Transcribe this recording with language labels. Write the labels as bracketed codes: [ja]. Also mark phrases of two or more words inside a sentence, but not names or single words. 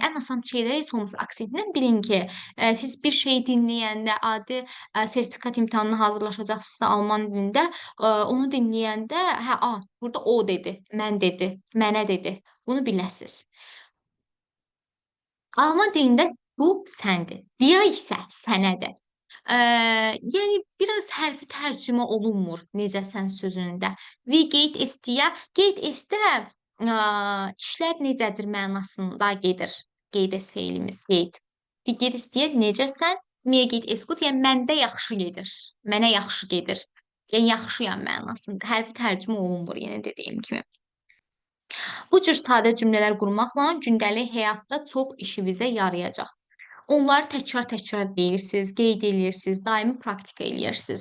[az] Ən asan şeyləri heç olmasa aksentindən bilin ki, siz bir şeyi dinləyəndə, adi sertifikat imtahanına hazırlaşacaqsınızsa alman dilində, onu dinləyəndə, hə, burada o dedi, mən dedi, mənə dedi. Bunu biləsiniz. Alman dilində bu səndir. Dia isə sənədir. Yəni biraz hərfi tərcümə olunmur necəsən sözündə. [de] Wie geht es dir? Geht es-də [az] işlər necədir mənasında gedir. [de] Geht es feilimiz, geht. Wie geht es dir? Necəsən? Mir geht es gut? [az] Yəni məndə yaxşı gedir. Mənə yaxşı gedir. Yəni yaxşıyam mənasında. Hərfi tərcümə olunmur, yenə dediyim kimi. Bu cür sadə cümlələr qurmaqla gündəlik həyatda çox işinizə yarayacaq. Onları təkrar-təkrar deyirsiniz, qeyd eləyirsiniz, daimi praktika eləyirsiniz.